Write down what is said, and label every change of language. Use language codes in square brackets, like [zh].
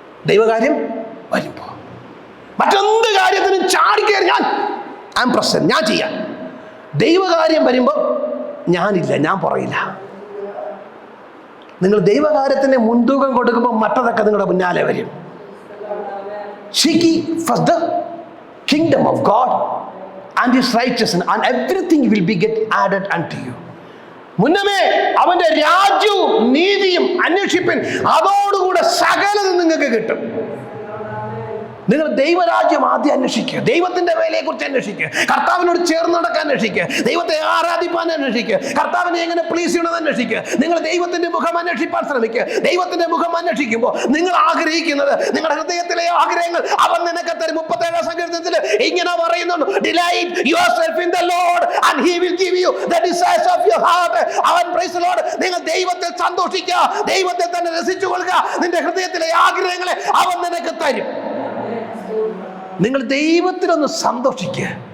[ml] ദൈവകാര്യം വരുമ്പോ മറ്റെന്ത് കാര്യത്തിനും ചാടിക്കയറി ഞാൻ ചെയ്യാം. ദൈവകാര്യം വരുമ്പോൾ ഞാനില്ല, ഞാൻ പറയില്ല. നിങ്ങൾ ദൈവകാര്യത്തിന് മുൻതൂക്കം കൊടുക്കുമ്പോൾ മറ്റതൊക്കെ നിങ്ങളുടെ മുന്നാലെ വരും. [en] Seek ye first the kingdom of God and his righteousness, and everything will be get added unto you. [ml] മുന്നമേ അവന്റെ രാജ്യവും നീതിയും അന്വേഷിപ്പിൻ, അതോടുകൂടെ സകലതും നിങ്ങൾക്ക് കിട്ടും. നിങ്ങൾ ദൈവരാജ്യം ആദ്യം അന്വേഷിക്കുക. ദൈവത്തിന്റെ വേലയെ കുറിച്ച് അന്വേഷിക്കുക. കർത്താവിനോട് ചേർന്ന് നടക്കാൻ അന്വേഷിക്കുക. ദൈവത്തെ ആരാധിപ്പാൻ അന്വേഷിക്കുക. കർത്താവിനെ എങ്ങനെ പ്ലീസ് ചെയ്യണമെന്ന് അന്വേഷിക്കുക. നിങ്ങൾ ദൈവത്തിന്റെ മുഖം അന്വേഷിപ്പാൻ ശ്രമിക്കുക. ദൈവത്തിന്റെ മുഖം അന്വേഷിക്കുമ്പോൾ നിങ്ങൾ ആഗ്രഹിക്കുന്നത്, നിങ്ങളുടെ ഹൃദയത്തിലെ ആഗ്രഹങ്ങൾ അവൻ നിനക്ക് തരും. 37-ാം സങ്കീർത്തനത്തിൽ ഇങ്ങനെ പറയുന്നുണ്ട്, [en] Delight yourself in the Lord and he will give you the desires of your heart. [ml] അവൻ പ്രൈസ് ദി ലോർഡ്. നിങ്ങൾ ദൈവത്തിൽ സന്തോഷിക്കുക, ദൈവത്തെ തന്നെ രസിച്ചു കൊള്ളുക. നിന്റെ ഹൃദയത്തിലെ ആഗ്രഹങ്ങളെ അവൻ നിനക്ക് തരും. നിങ്ങൾ ദൈവത്തിലൊന്ന് സന്തോഷിക്കുക.